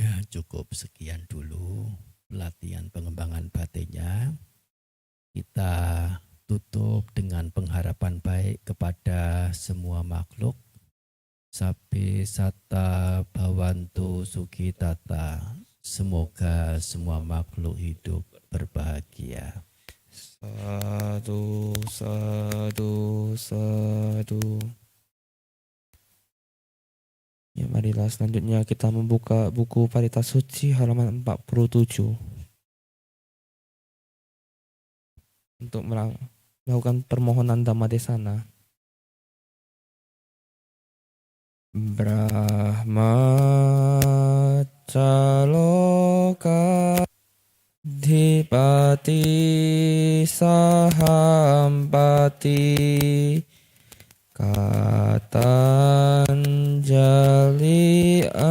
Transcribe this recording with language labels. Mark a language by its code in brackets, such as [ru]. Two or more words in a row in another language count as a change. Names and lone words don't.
[id] cukup sekian dulu pelatihan pengembangan batinnya. Kita tutup dengan pengharapan baik kepada semua makhluk. [pi] Sapi sata bhavantu sukitata. [id] Semoga semua makhluk hidup berbahagia. [pi] Sadu, sadu, sadu. [id] Ya, marilah selanjutnya kita membuka buku Parita Suci halaman 47 untuk melakukan permohonan Dhammadesana. [pi] Brahma caloka Dipati sahampati Katanjali